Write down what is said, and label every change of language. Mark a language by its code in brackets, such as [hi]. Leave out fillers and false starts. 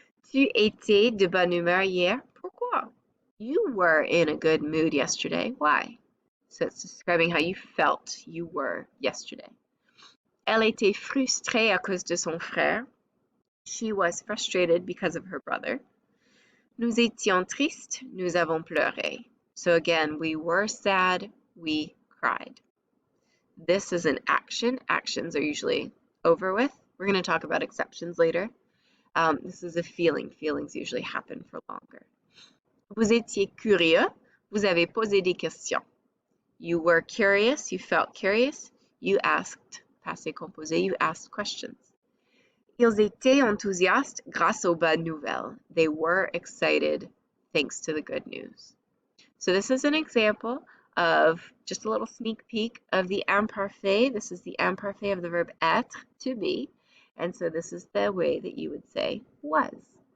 [fr] Tu étais de bonne humeur hier. Pourquoi? [en] You were in a good mood yesterday. Why? So it's describing how you felt you were yesterday. [fr] Elle était frustrée à cause de son frère. [en] She was frustrated because of her brother. [fr] Nous étions tristes. Nous avons pleuré. [en] So again, we were sad. We cried. This is an action. Actions are usually over with. We're going to talk about exceptions later. This is a feeling. Feelings usually happen for longer. [fr] Vous étiez curieux. Vous avez posé des questions. [en] You were curious. You felt curious. You asked. Passé composé. You asked questions. [fr] Ils étaient enthousiastes grâce aux bonnes nouvelles. [en] They were excited thanks to the good news. So this is an example of just a little sneak peek of the imparfait. This is the imparfait of the verb être, to be. And so this is the way that you would say was.